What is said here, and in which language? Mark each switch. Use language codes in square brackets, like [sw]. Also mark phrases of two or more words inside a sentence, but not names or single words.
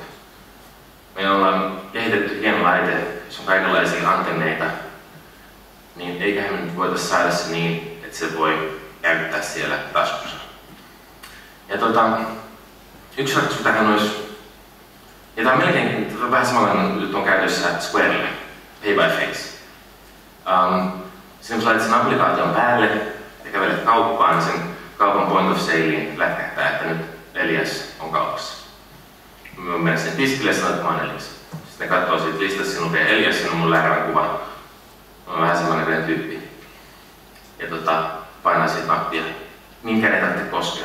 [fi] Me ollaan kehitetty hieno laite, jossa on kaikenlaisia antenneita, niin eiköhän me nyt voitaisiin saada se niin, että se voi käyttää siellä taskussa. Ja yksi ratkaisu tähän olisi, ja tämä on melkein vähän samanlainen juttu on käytössä Squarelle, Pay by Face. Sitten kun laitat sen applikaation päälle ja kävelet kauppaan, niin sen kaupan [en] point of salein [fi] lätkähtää, että nyt Elias on kaupassa. Mä menen sen tiskille ja sanon, että mä oon Elias. Sitten ne katsoo siitä listassa, siinä lukee Elias, siinä on mun lääkävän kuva. Mä oon vähän semmoinen tyyppi. Ja painaa siitä nappia. Minkään ei tarvitse koskea.